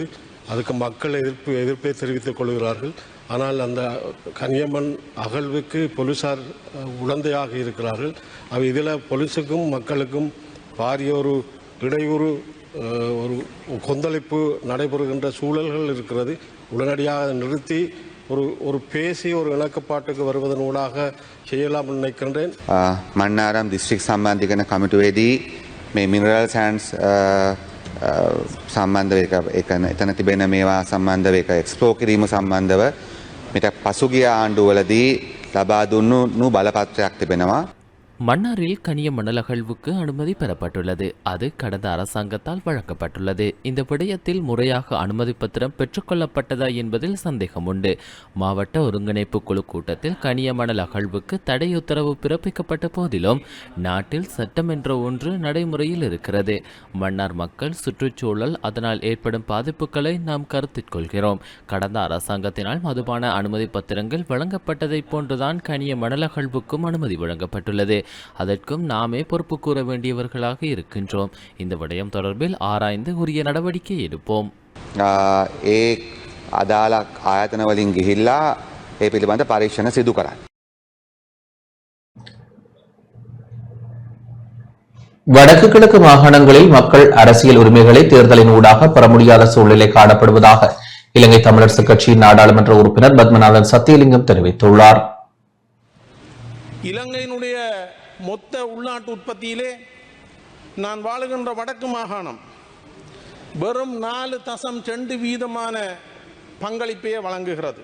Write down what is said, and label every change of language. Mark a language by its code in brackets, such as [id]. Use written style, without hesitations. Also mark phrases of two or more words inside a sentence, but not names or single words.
[ta] அதுக்கு மக்கள் எதிர்ப்பை தெரிவித்துக் கொள்கிறார்கள். ஆனால் அந்த கனியமண் அகழ்வுக்கு போலீசார் உடந்தையாக இருக்கிறார்கள். இதில் போலீஸுக்கும் மக்களுக்கும் பாரிய ஒரு இடையூறு, ஒரு கொந்தளிப்பு நடைபெறுகின்ற சூழல்கள் இருக்கிறது. உடனடியாக நிறுத்தி ஒரு பேசி ஒரு இணக்கப்பாட்டுக்கு வருவதன் ஊடாக செய்யலாம் நினைக்கின்றேன். [si] මන්නාරම් දිස්ත්‍රික් සම්බන්ධිකරණ කමිටුවේදී මේ [en] mineral sands [si] සම්බන්ධව එතන තිබෙන මේවා සම්බන්ධව එක එක්ස්ප්ලෝර් කිරීම සම්බන්ධව මිට පසුගිය ආණ්ඩුවලදී ලබා දුන්නු බලපත්‍රයක් තිබෙනවා. [ta] மன்னாரில் கனிய மணல் அகழ்வுக்கு அனுமதி பெறப்பட்டுள்ளது. அது கடந்த அரசாங்கத்தால் வழங்கப்பட்டுள்ளது. இந்த விடயத்தில் முறையாக அனுமதி பத்திரம் பெற்றுக்கொள்ளப்பட்டதா என்பதில் சந்தேகம் உண்டு. மாவட்ட ஒருங்கிணைப்பு குழு கூட்டத்தில் கனிய மணல் அகழ்வுக்கு தடை உத்தரவு பிறப்பிக்கப்பட்ட போதிலும் நாட்டில் சட்டம் என்ற ஒன்று நடைமுறையில் இருக்கிறது. மன்னார் மக்கள், சுற்றுச்சூழல், அதனால் ஏற்படும் பாதிப்புகளை நாம் கருத்தில் கொள்கிறோம். கடந்த அரசாங்கத்தினால் மதுபான அனுமதி பத்திரங்கள் வழங்கப்பட்டதை போன்றுதான் கனிய மணல் அகழ்வுக்கும் அனுமதி வழங்கப்பட்டுள்ளது. அதற்கும் நாமே பொறுப்பு கூற வேண்டியவர்களாக இருக்கின்றோம். இந்த விடயம் தொடர்பில் ஆராய்ந்து உரிய நடவடிக்கை எடுப்போம். [si] ඒ අදාළ ආයතන වලින් ගිහිල්ලා ඒ පිළිබඳ පරීක්ෂණ සිදු කරන්න. [ta] வடக்கு கிழக்கு மாகாணங்களில் மக்கள் அரசியல் உரிமைகளை தேர்தலின் ஊடாக பெற முடியாத சூழ்நிலை காணப்படுவதாக இலங்கை தமிழரசு கட்சியின் நாடாளுமன்ற உறுப்பினர் பத்மநாதன் சத்தியலிங்கம் தெரிவித்துள்ளார். இலங்கையினுடைய மொத்த உள்நாட்டு உற்பத்தியிலே நான் வாழுகின்ற வடக்கு மாகாணம் வெறும் 4.2% பங்களிப்பையே வழங்குகிறது.